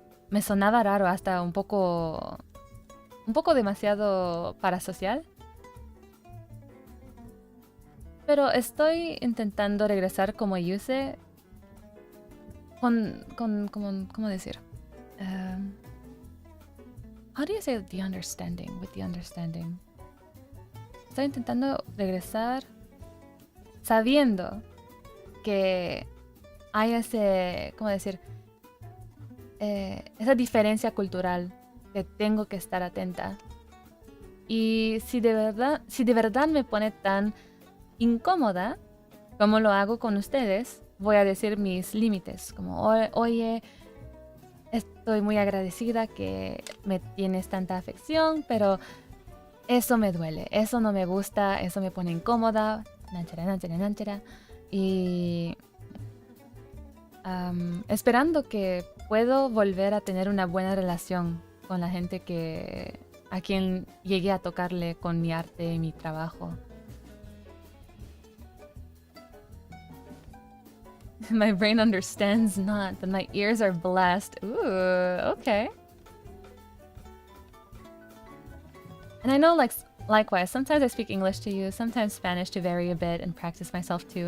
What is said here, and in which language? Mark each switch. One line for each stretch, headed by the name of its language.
Spanish: Me sonaba raro, hasta un poco demasiado parasocial. Pero estoy intentando regresar como Yuse ¿cómo decir?
English: How do you say the understanding? With the understanding.
Spanish: Estoy intentando regresar sabiendo que hay ¿cómo decir? Esa diferencia cultural que tengo que estar atenta. Y si de verdad me pone tan incómoda como lo hago con ustedes, voy a decir mis límites, como oye, estoy muy agradecida que me tienes tanta afección, pero eso me duele, eso no me gusta, eso me pone incómoda, nanchara. Y esperando que puedo volver a tener una buena relación con la gente a quien llegué a tocarle con mi arte y mi trabajo.
English: My brain understands not, but my ears are blessed. Ooh, okay. And I know, likewise, sometimes I speak English to you, sometimes Spanish to vary a bit and practice myself too.